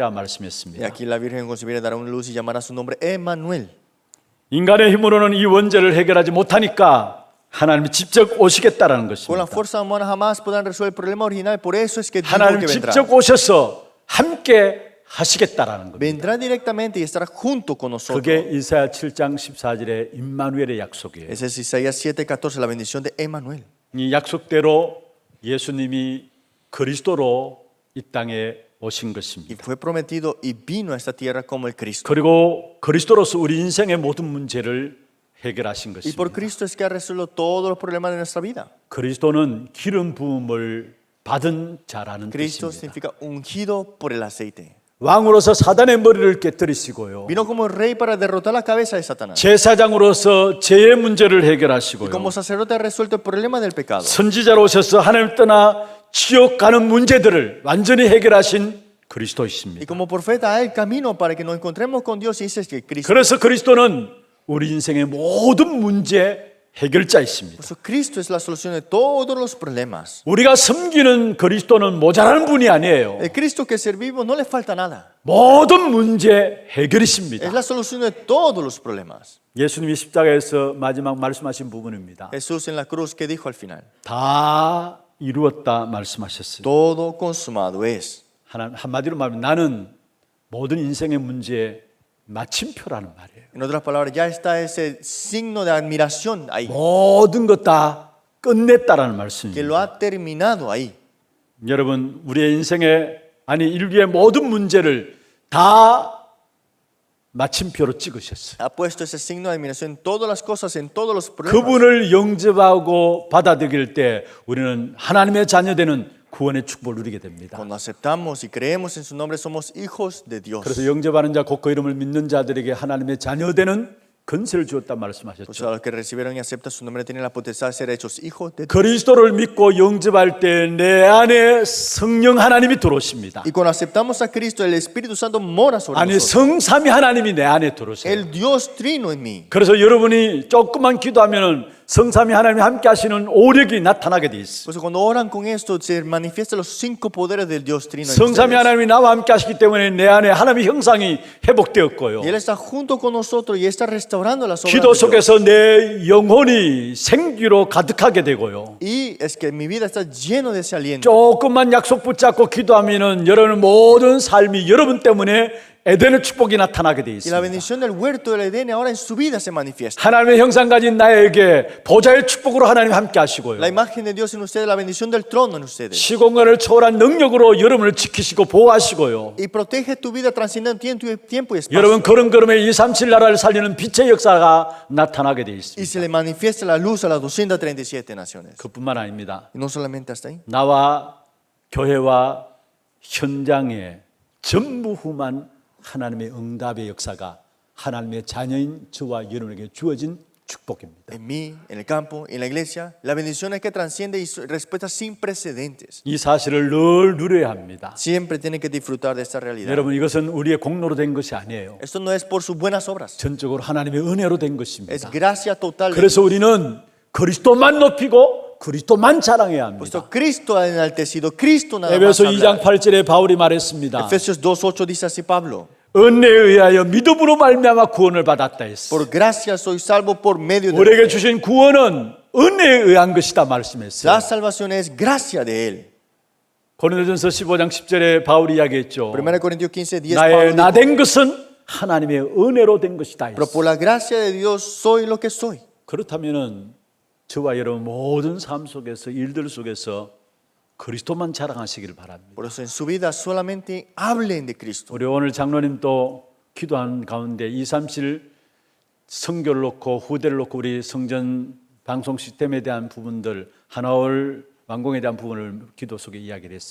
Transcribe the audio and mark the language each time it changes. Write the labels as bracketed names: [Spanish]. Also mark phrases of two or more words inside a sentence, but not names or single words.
[Spanish] Y [Korean] 말씀했습니다. [Spanish] aquí la Virgen concebirá, dará una luz y llamará su nombre Emmanuel. [Korean] 인간의 힘으로는 이 원죄를 해결하지 못하니까 하나님이 직접 오시겠다라는 [Spanish] Con la [Korean] 것입니다. [Spanish] fuerza humana jamás podrán resolver el problema original, por eso es que digo [Korean] 하나님 [Spanish] que vendrá. [Korean] 직접 오셔서 함께 하시겠다라는 겁니다. [Spanish] Vendrá directamente y estará junto con nosotros. [Korean] 그게 이사야 7장 14절의 임마누엘의 약속이에요. [Spanish] Ese es Isaías 7:14, la bendición de Emmanuel. [Korean] 이 약속대로 예수님이 그리스도로 이 땅에 오신 [Spanish] Y [Korean] 것입니다. [Spanish] fue prometido y vino a esta tierra como el Cristo. [Korean] 그리고 그리스도로서 우리 인생의 모든 문제를 해결하신 [Spanish] Y por [Korean] 것입니다. [Spanish] Cristo es que ha resuelto todos los problemas de nuestra vida. [Korean] 그리스도는 기름 부음을 받은 자라는 [Spanish] Cristo [Korean] 뜻입니다. [Spanish] significa ungido por el aceite. [Korean] 왕으로서 사단의 머리를 깨뜨리시고요. [Spanish] Vino como rey para derrotar la cabeza de Satanás. [Korean] 제사장으로서 죄의 문제를 [Spanish] Y [Korean] 해결하시고요. [Spanish] como sacerdote ha resuelto el problema del pecado. [Korean] 선지자로 오셔서 하나님 떠나 지옥 가는 문제들을 완전히 해결하신 [Spanish] Y [Korean] 그리스도이십니다. [Spanish] como profeta hay el camino para que nos encontremos con Dios y ese es que Cristo. [Korean] 그래서 그리스도는 우리 인생의 모든 문제 해결자이십니다. [Spanish] Por eso Cristo es la solución de todos los problemas. [Korean] 우리가 섬기는 그리스도는 모자라는 분이 아니에요. [Spanish] El Cristo que servimos no le falta nada. [Korean] 모든 문제 [Spanish] Es [Korean] 해결이십니다. [Spanish] la solución de todos los problemas. [Korean] 예수님이 십자가에서 마지막 말씀하신 부분입니다. [Spanish] Jesús en la cruz que dijo al final, [Korean] 다 이루었다 말씀하셨어요. [Spanish] todo consumado es. [Korean] 한마디로 말하면 나는 모든 인생의 문제의 마침표라는 말이에요. [Spanish] En otras palabras, ya está ese signo de admiración ahí, [Korean] 모든 것 다 끝냈다라는 [Spanish] que [Korean] 말씀입니다. [Spanish] lo ha terminado ahí. [Korean] 여러분, 우리의 인생의 아니 인류의 모든 문제를 다 마침표로 찍으셨어요. [Spanish] Ha puesto ese signo de admiración en todas las cosas, en todos los problemas. [Korean] 그분을 영접하고 받아들일 때 우리는 하나님의 자녀되는 구원의 축복을 누리게 됩니다. [Spanish] Cuando aceptamos y creemos en su nombre, somos hijos de Dios. [Korean] 그래서 영접하는 자, 곧 그 이름을 믿는 자들에게 하나님의 자녀되는 근세를 주었다 [Spanish] Por [Korean] 말씀하셨죠. [Spanish] eso a los que recibieron y aceptan su nombre tienen la potestad de ser hechos hijos de Dios. [Korean] 그리스도를 믿고 영접할 때 내 안에 성령 하나님이 들어오십니다. [Spanish] Y cuando aceptamos a Cristo, el Espíritu Santo mora sobre [Korean] 아니 [Spanish] nosotros. [Korean] 성삼위 하나님이 내 안에 들어오세요. [Spanish] El Dios trino en mí. [Korean] 그래서 여러분이 조금만 기도하면은 성삼위 하나님이 함께 하시는 오력이 나타나게 돼 있어요. [Spanish] Por eso cuando oran con esto, se manifiestan los 5 poderes del Dios trino en [Korean] 성삼위 [Spanish] ustedes. [Korean] 하나님이 나와 함께 하시기 때문에 내 안에 하나님의 형상이 회복되었고요. [Spanish] Y Él está junto con nosotros y está restaurando las obras [Korean] 기도 [Spanish] de Dios. [Korean] 속에서 내 영혼이 생기로 가득하게 되고요. [Spanish] Y es que mi vida está lleno de ese aliento. [Korean] 조금만 약속 붙잡고 기도하면은 여러분 모든 삶이 여러분 때문에 에덴의 축복이 나타나게 돼 [Spanish] Y la [Korean] 있습니다. [Spanish] bendición del huerto del Edén ahora en su vida se manifiesta. [Korean] 하나님의 형상 가진 나에게 보좌의 축복으로 하나님 함께 하시고요. [Spanish] La imagen de Dios en ustedes, la bendición del trono en ustedes. [Korean] 시공간을 초월한 능력으로 여러분을 지키시고 보호하시고요. [Spanish] Y protege tu vida trascendiendo tiempo y espacio. [Korean] 여러분 걸음걸음에 237 나라를 살리는 빛의 역사가 나타나게 돼 [Spanish] Y [Korean] 있습니다. [Spanish] se le manifiesta la luz a las 237 naciones. [Korean] 그뿐만 아닙니다. [Spanish] Y no solamente hasta ahí. [Korean] 나와 교회와 현장에 전무후무한 하나님의 응답의 역사가 하나님의 자녀인 저와 여러분에게 주어진 축복입니다. [Spanish] En mí, en el campo, en la iglesia, la bendición es que transciende y respuesta sin precedentes. [Korean] 이 사실을 늘 누려야 합니다. [Spanish] Siempre tienen que disfrutar de esta realidad. [Korean] 여러분 이것은 우리의 공로로 된 것이 아니에요. [Spanish] Esto no es por sus buenas obras, [Korean] 전적으로 하나님의 은혜로 된 [Spanish] es [Korean] 것입니다. [Spanish] gracia total. de [Korean] 그래서 [Spanish] Dios. [Korean] 우리는 그리스도만 높이고 그리스도만 자랑해야 합니다. [Spanish] Puesto Cristo ha enaltecido, Cristo nada más [Korean] 에베소 2장 [Spanish] hablar. [Korean] 8절에 바울이 말했습니다. [Spanish] Efesios 2:8 dice así Pablo: [Korean] 은혜에 의하여 믿음으로 말미암아 구원을 받았다 했어. [Spanish] por gracia soy salvo por medio de [Korean] 우리에게 주신 구원은 은혜에 의한 것이다 말씀했어요. [Spanish] la salvación es gracia de él. [Korean] 고린도전서 15장 10절에 바울이 이야기했죠. [Spanish] 1 Corintios 15:10 [Korean] 나의 [Spanish] Pablo dijo, [Korean] 나된 것은 하나님의 은혜로 된 것이다 [Spanish] pero [Korean] 했어. [Spanish] por la gracia de Dios soy lo que soy. [Korean] 그렇다면은 저와 여러분 모든 삶 속에서 일들 속에서 그리스도만 자랑하시기를 바랍니다. [Spanish] Por eso en su vida solamente hablen de Cristo. [Korean] 우리 오늘 장로님도 기도한 가운데 237 성교를 놓고 후대를 놓고 우리 성전 방송 시스템에 대한 부분들 하나올 완공에 대한 부분을 기도 속에 이야기를 했어요.